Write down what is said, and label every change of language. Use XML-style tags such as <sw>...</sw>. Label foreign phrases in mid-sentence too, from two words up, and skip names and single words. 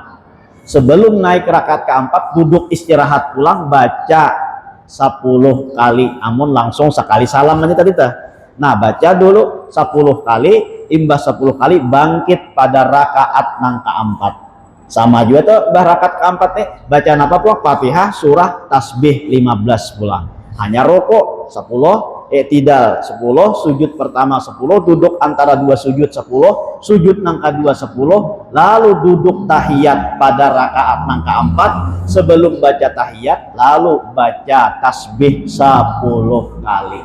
<id>Sebelum naik rakaat keempat duduk istirahat pulang baca 10 kali, amun langsung sekali salam aja tadi tah. Nah, baca dulu 10 kali, imbah 10 kali bangkit pada rakaat yang keempat. Sama juga tuh rakaat keempat nih, bacaan apa pulang? Fatihah, surah, tasbih 15 pulang. Hanya rukuk 10, i'tidal 10, sujud pertama 10, duduk antara dua sujud 10, sujud yang kedua 10, lalu duduk tahiyat pada rakaat yang keempat. Sebelum baca tahiyat lalu baca tasbih 10 kali.</id>